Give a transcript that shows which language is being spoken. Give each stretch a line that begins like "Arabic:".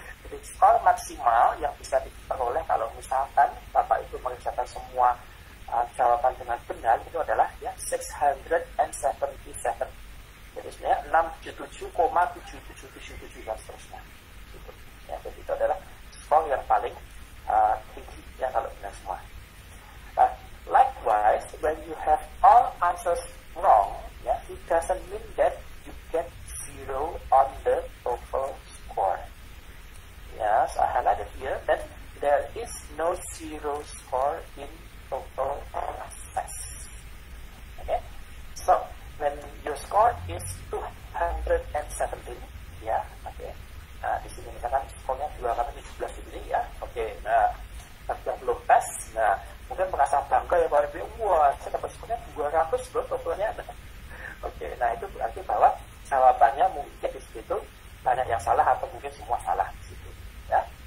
Indonesian: Jadi skor maksimal yang bisa diperoleh kalau misalkan Bapak Ibu mengerjakan semua jawaban dengan benar itu adalah ya 677. Jadi sebenarnya 677,7777 dan seterusnya. Gitu. Ya, jadi itu adalah skor yang paling tinggi ya kalau benar semua.
English: Likewise, when you have all answers wrong, yeah, it doesn't mean that you get 0 on the TOEFL score. Yes, I highlighted here that there is no 0 score in TOEFL assess. Okay, so when your score is 217, ya, oke.
Indonesian: Nah, di sini misalkan skornya 217 ini ya, oke. Nah, yang belum tes, nah mungkin merasa bangga ya Pak Ibu, wah saya dapat skornya 200 loh TOEFL-nya. Oke, nah itu berarti bahwa jawabannya mungkin di situ banyak yang salah atau mungkin semua salah di situ, ya.